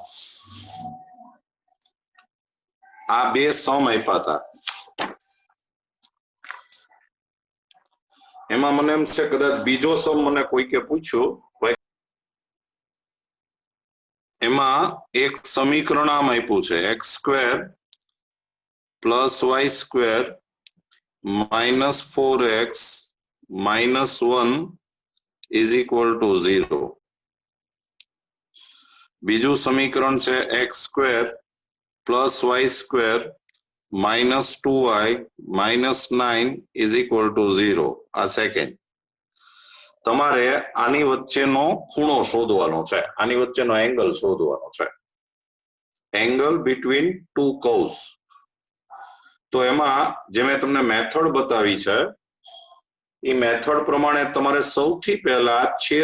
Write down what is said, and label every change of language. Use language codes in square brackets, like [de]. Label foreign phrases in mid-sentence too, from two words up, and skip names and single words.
[gu] આ બે સમ આપ્યા હતા એમાં મને એમ છે કદાચ બીજો સમ મને કોઈકે પૂછ્યું એમાં એક સમીકરણ આમ આપ્યું છે [en] x² plus y² minus 4x minus 1 is equal to 0 [gu] બીજું સમીકરણ છે [en] x² plus y² minus 2y minus 9 is equal to 0 [gu] આ સેકન્ડ તમારે આની વચ્ચેનો ખૂણો શોધવાનો છે આની વચ્ચેનો એંગલ શોધવાનો છે [en] angle between two curves [gu] તો એમાં જે મેં તમને મેથડ બતાવી છે એ મેથડ પ્રમાણે તમારે સૌથી પહેલા છેદ